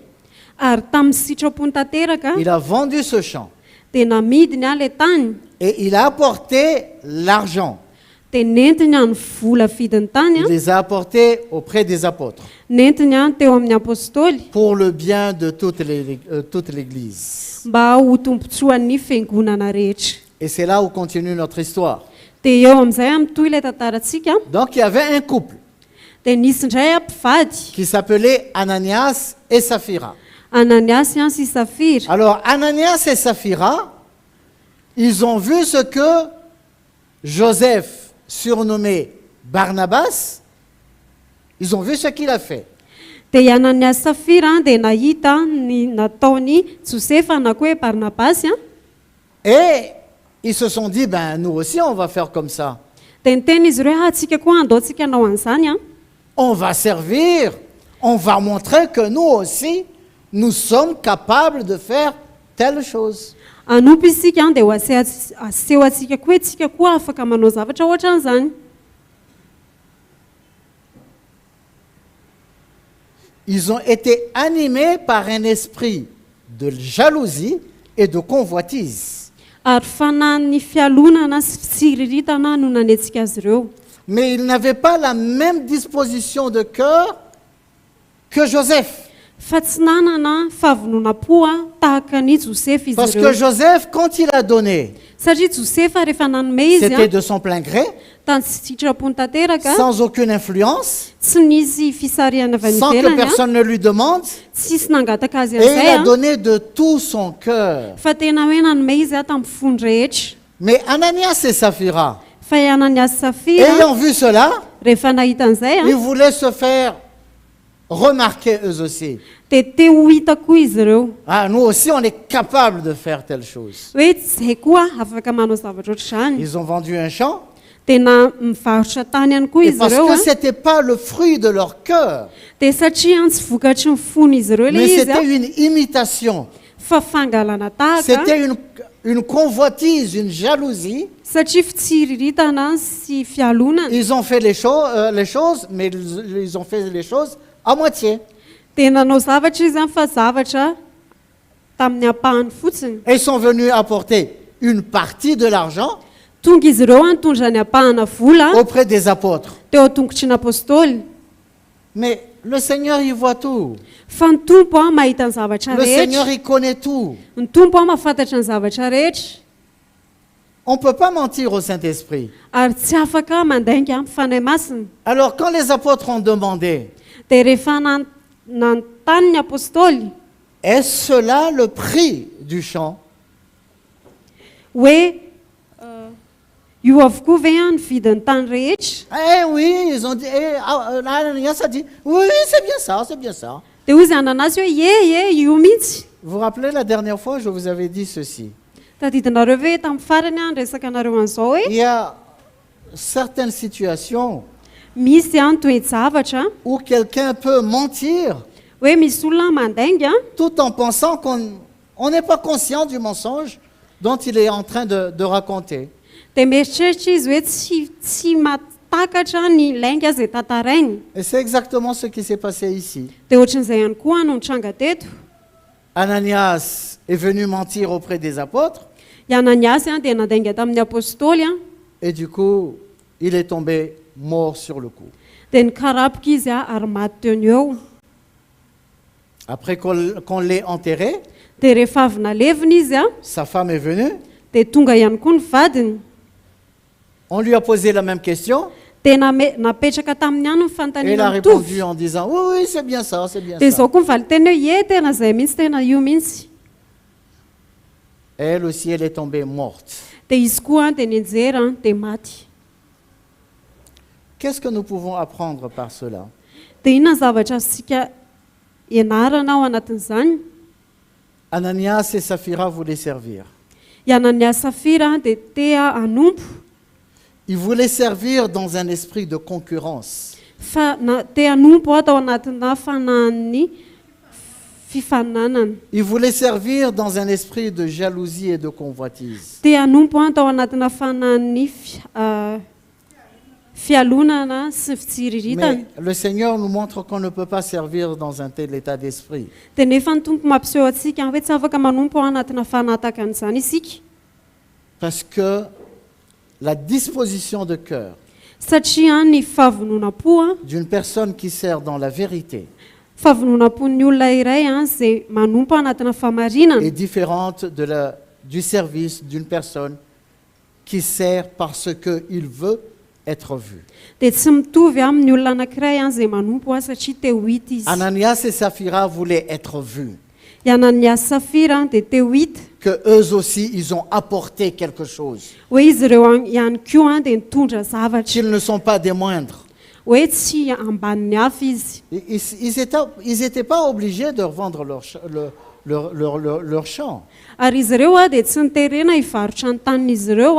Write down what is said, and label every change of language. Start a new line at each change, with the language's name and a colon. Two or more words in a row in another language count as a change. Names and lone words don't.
Malagasy: ary tamin'ny sitrapony tanteraka
French: il a vendu ce champ
Malagasy: dia namidiny a ilay tany
French: et il a apporté l'argent.
Malagasy: dia nentiny a ny vola vidiny tany
French: Il a les a apportés auprès des apôtres
Malagasy: nentiny a teo amin'ny apôstôly
French: pour le bien de toute l'Église.
Malagasy: mba ho tombontsoan'ny fiangonana rehetra.
French: Et c'est là où continue notre histoire.
Malagasy: Dia eo amin'izay a mitohy ilay tantarantsika
French: Donc il y avait un couple
Malagasy: dia nisy indray a mpivady
French: qui s'appelait Ananias et Saphira.
Malagasy: Ananiasy a sy Safira.
French: Alors Ananias et Saphira, ils ont vu ce que Joseph, surnommé Barnabas, ils ont vu ce qu'il a fait.
Malagasy: Dia Ananias sy Safira dia nahita ny nataony Josefa na koa hoe Barnabasy a
French: Et ils se sont dit, ben nous aussi on va faire comme ça.
Malagasy: dia niteny izy ireo atsika koa andao antsika hanao an'izany a
French: On va servir, on va montrer que nous aussi, nous sommes capables de faire telle chose.
Malagasy: anompy isika dia ho aseho atsika koa hoe tsika koa afaka manao zavatra ohatran'izany.
French: Ils ont été animés par un esprit de jalousie et de convoitise.
Malagasy: Ary fanan'ny fialonana sy fitsiriritana no nanetsika azy ireo.
French: Mais ils n'avaient pas la même disposition de cœur que Joseph.
Malagasy: Fa tsy nanana fahavonona-po a tahaka ny Josefa izy
French: Parce que
Malagasy: ireo.
French: Joseph, quand il a donné,
Malagasy: Satria Josefa rehefa nanome izy
French: c'était a de son plein gré,
Malagasy: tany sitrapony tanteraka
French: sans aucune influence,
Malagasy: tsy nisy fisarihana avy any
French: sans que
Malagasy: ivelany a
French: personne ne lui demande.
Malagasy: tsisy nangataka azy
French: Et il
Malagasy: an'izay a a
French: donné de tout son cœur.
Malagasy: fa tena hoe nanome izy a tamin'ny fony rehetra.
French: Mais Ananias et Saphira,
Malagasy: Fa Ananias sy Safira
French: ayant vu cela,
Malagasy: rehefa nahita an'izay
French: ils a voulaient se faire remarquer eux aussi.
Malagasy: dia te ho hita koa izy ireo
French: Ah, nous aussi, on est capable de faire telle chose.
Malagasy: hoe zay koa afaka manao zavatra ohatr'izany.
French: Ils ont vendu un champ,
Malagasy: Dia na mivarotra tany ihany koa
French: et
Malagasy: izy
French: parce
Malagasy: ireo
French: que a ce n'était pas le fruit de leur cœur,
Malagasy: dia satria tsy vokatry ny fony izy ireo le
French: mais
Malagasy: izy a
French: c'était une imitation.
Malagasy: fa fangalana tahaka
French: C'était une convoitise, une jalousie.
Malagasy: satria fitsiriritana sy fialonana.
French: Ils ont fait les choses, mais ils ont fait les choses à moitié.
Malagasy: Dia nanao zavatra izy a fa zavatra tamin'ny ampahany fotsiny.
French: Et ils sont venus apporter une partie de l'argent
Malagasy: Tonga izy ireo a nitondra ny ampahana vola
French: auprès des apôtres.
Malagasy: teo an-tongotry ny apôstôly.
French: Mais le Seigneur, il voit tout.
Malagasy: Fa ny tompo a mahita ny zavatra
French: Le Seigneur,
Malagasy: rehetra.
French: il connaît tout.
Malagasy: Ny tompo a mahafantatra ny zavatra rehetra.
French: On ne peut pas mentir au Saint-Esprit.
Malagasy: Ary tsy afaka mandainga amin'ny fanahy masina.
French: Alors, quand les apôtres ont demandé,
Malagasy: Dia rehefa nanontany ny apôstôly
French: est-ce cela le prix du champ?
Malagasy: hoe io avokoa ve ny vidin'ny tany rehetra?
French: Eh oui, ils ont dit, Ananias a dit, oui, c'est bien ça, c'est bien ça.
Malagasy: Dia hozy Ananiasy hoe io mihitsy.
French: Vous vous rappelez la dernière fois, je vous avais dit ceci.
Malagasy: Tadidinareo ve tamin'ny farany a resaka anareo an'izao hoe
French: Il y a certaines situations
Malagasy: misy a ny toe-javatra
French: où quelqu'un peut mentir
Malagasy: hoe misy olona mandainga
French: tout en pensant qu'on n'est pas conscient du mensonge dont il est en train de raconter.
Malagasy: dia mieritreritra izy hoe tsy matakatra ny lainga izay tantarainy.
French: Et c'est exactement ce qui s'est passé ici.
Malagasy: Dia ohatran'izay ihany koa no nitranga teto.
French: Ananias est venu mentir auprès des apôtres
Malagasy: I Ananiasy dia nandainga tamin'ny apôstôly
French: et du coup, il est tombé mort sur le coup.
Malagasy: dia nikarapoka izy ary maty teo ny eo.
French: Après qu'on l'ait enterré,
Malagasy: Dia rehefa avy nalevina izy
French: sa femme est venue,
Malagasy: dia tonga ihany koa ny vadiny.
French: on lui a posé la même question,
Malagasy: Dia napetraka taminy ihany ny
French: et elle a
Malagasy: fanontaniana
French: répondu
Malagasy: mitovy.
French: en disant, oui, oui, c'est bien ça, c'est bien
Malagasy: Dia
French: ça.
Malagasy: izao koa mivaly teny hoe tena izay mihitsy tena io mihitsy.
French: Elle aussi, elle est tombée morte.
Malagasy: Dia izy koa dia nianjera dia maty.
French: Qu'est-ce que nous pouvons apprendre par cela?
Malagasy: Dia inona ny zavatra azontsika ianarana ao anatin'izany?
French: Ananias et Saphira voulaient servir.
Malagasy: I Ananiasy Safira dia tea hanompo
French: Ils voulaient servir dans un esprit de concurrence.
Malagasy: tea hanompo atao anatina fanahin'ny fifaninanana.
French: Ils voulaient servir dans un esprit de jalousie et de convoitise.
Malagasy: Tea hanompo atao anatina fanahin'ny fialonana sy fitsiriritana.
French: Mais le Seigneur nous montre qu'on ne peut pas servir dans un tel état d'esprit.
Malagasy: Dia nefa ny tompo mampiseho atsika hoe tsy afaka manompo ao anatina fanahy tahaka an'izany isika.
French: Parce que la disposition de cœur
Malagasy: Satria ny fahavononam-po
French: d'une personne qui sert dans la vérité
Malagasy: fahavononam-pon'ny olona iray izay manompo anatina famarinana
French: est différente du service d'une personne qui sert parce qu'il veut être vu.
Malagasy: dia tsy mitovy amin'ny olona anankiray izay manompo satria te ho hita izy.
French: Ananias et Saphira voulaient être vus,
Malagasy: I Ananiasy Safira dia te ho hita
French: que eux aussi ils ont apporté quelque chose,
Malagasy: hoe izy ireo ihany koa dia nitondra zavatra,
French: qu'ils ne sont pas des moindres.
Malagasy: hoe tsy ambanin'ny hafa izy.
French: Ils n'étaient pas obligés de revendre leur champ.
Malagasy: Ary izy ireo dia tsy niterena hivarotra ny tanin'izy ireo